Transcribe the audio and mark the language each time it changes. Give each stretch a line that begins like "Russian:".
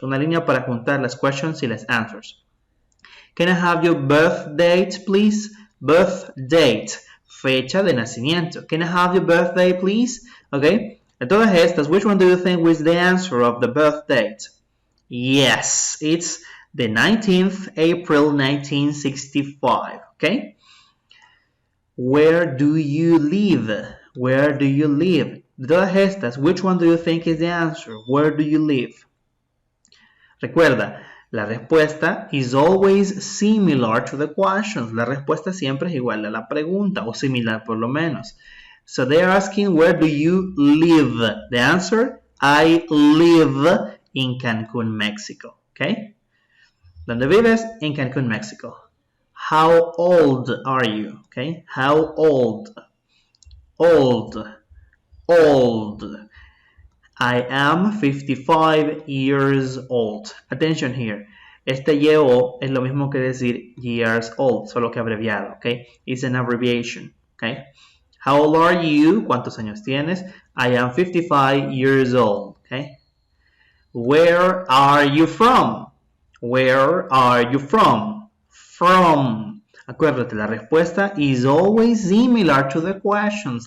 Spanish: Una línea para juntar las questions y las answers.
English: Can I have your birth date, please? Birth date,
Spanish: fecha de nacimiento.
English: Can I have your birthday, please? Okay.
Spanish: De todas estas,
English: which one do you think was the answer of the birth date? Yes, it's the 19th April 1965. Okay. Where do you live? Where do you live?
Spanish: De todas estas,
English: which one do you think is the answer? Where do you live?
Spanish: Recuerda, la respuesta
English: is always similar to the questions.
Spanish: La respuesta siempre es igual a la pregunta, o similar por lo menos.
English: So they are asking, where do you live? The answer, I live in Cancun, Mexico. Okay?
Spanish: ¿Dónde vives?
English: In Cancun, Mexico. How old are you? Okay? How old? Old. I am 55 years old. Attention here.
Spanish: Este YO es lo mismo que decir
English: years old,
Spanish: solo que abreviado, okay?
English: It's an abbreviation, okay? How old are you?
Spanish: ¿Cuántos años tienes?
English: I am 55 years old, okay? Where are you from? Where are you from? From.
Spanish: Acuérdate, la respuesta
English: is always similar to the questions.